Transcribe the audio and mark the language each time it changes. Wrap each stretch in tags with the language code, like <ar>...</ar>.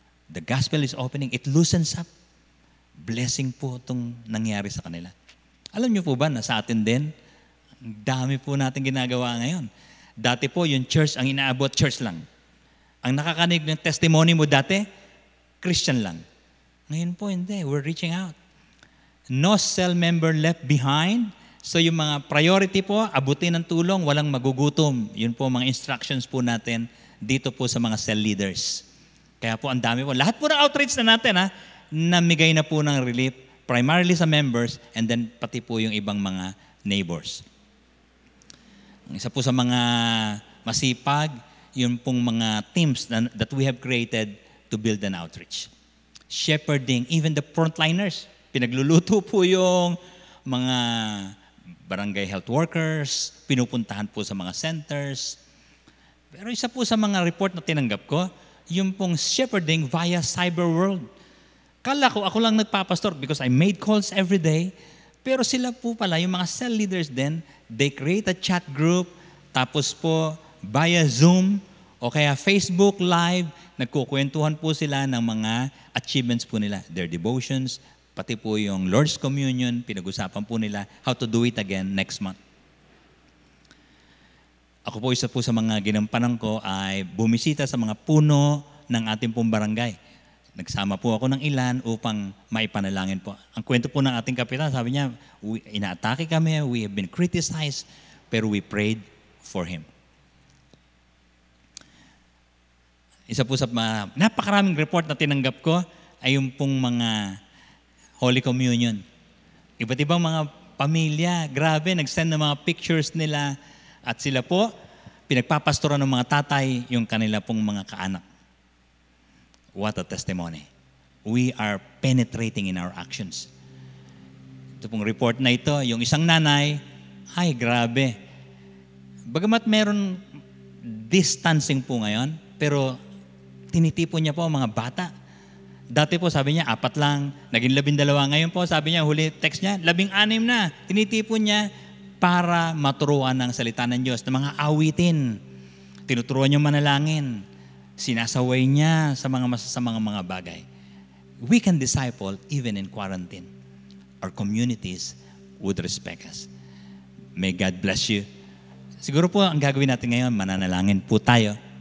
<en>The gospel is opening, it loosens up.</en> <tl>Blessing po itong nangyari sa kanila. Alam niyo po ba na sa atin din, ang dami po natin ginagawa ngayon. Dati po, yung church, ang inaabot, church lang. Ang nakakanig ng testimony mo dati, Christian lang. Ngayon po, hindi.</tl> <en>We're reaching out. No cell member left behind.</en> <tl>So yung mga priority po, abutin ng tulong, walang magugutom. Yun po mga instructions po natin dito po sa mga cell leaders. Kaya po ang dami po. Lahat po ng outreach na natin, namigay na po ng relief, primarily sa members, and then pati po yung ibang mga neighbors. Ang isa po sa mga masipag, yun pong mga</tl> <en>teams that we have created to build an outreach. Shepherding, even the frontliners.</en> <tl>Pinagluluto po yung mga barangay health workers, pinupuntahan po sa mga centers. Pero isa po sa mga report na tinanggap ko, yung pong shepherding via cyber world. Kala ko, ako lang nagpapastor</tl> <en>because I made calls every day.</en> <tl>Pero sila po pala, yung mga cell leaders din,</tl> <en>they create a chat group,</en> <tl>tapos po via Zoom o kaya Facebook Live, nagkukwentuhan po sila ng mga achievements po nila,</tl> <en>their devotions,</en> <tl>pati po yung Lord's Communion, pinag-usapan po nila</tl> <en>how to do it again next month.</en> <tl>Ako po, isa po sa mga ginampanan ko ay bumisita sa mga puno ng ating pong barangay. Nagsama po ako ng ilan upang maipanalangin po. Ang kwento po ng ating kapitan, sabi niya, inaatake kami,</tl> <en>we have been criticized,</en> <tl>pero</tl> <en>we prayed for him.</en> <tl>Isa po sa napakaraming report na tinanggap ko ay yung pong mga Holy Communion. Iba't ibang mga pamilya, grabe, nag-send ng mga pictures nila at sila po, pinagpapastoran ng mga tatay yung kanila pong mga kaanak.</tl> <en>What a testimony. We are penetrating in our actions.</en> <tl>Ito pong report na ito, yung isang nanay, ay grabe. Bagamat meron distancing po ngayon, pero tinitipon niya po ang mga bata. Dati po sabi niya, 4 lang, naging 12. Ngayon po sabi niya, huli text niya, 16 na. Tinitipon niya para maturuan ng salita ng Diyos, ng mga awitin. Tinuturuan niya manalangin. Sinasaway niya sa mga masasamang mga bagay.</tl> <en>We can disciple even in quarantine. Our communities would respect us. May God bless you.</en> <tl>Siguro po ang gagawin natin ngayon, mananalangin po tayo.</tl>